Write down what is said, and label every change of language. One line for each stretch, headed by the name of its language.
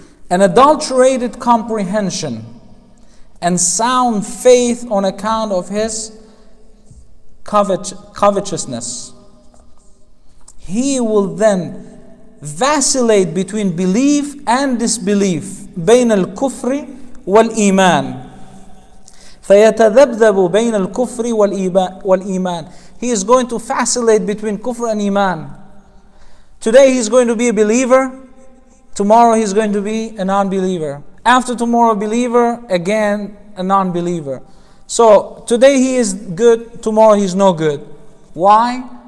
English: An adulterated comprehension and sound faith on account of his covetousness. He will then vacillate between belief and disbelief.
Arabic: بين الكفر والإيمان. فيتذبذب بين الكفر والإيمان.
English: He is going to vacillate between kufr and iman. Today he is going to be a believer. Tomorrow he is going to be a non-believer. After tomorrow, a believer, again a non-believer. So today he is good, tomorrow he is no good. Why?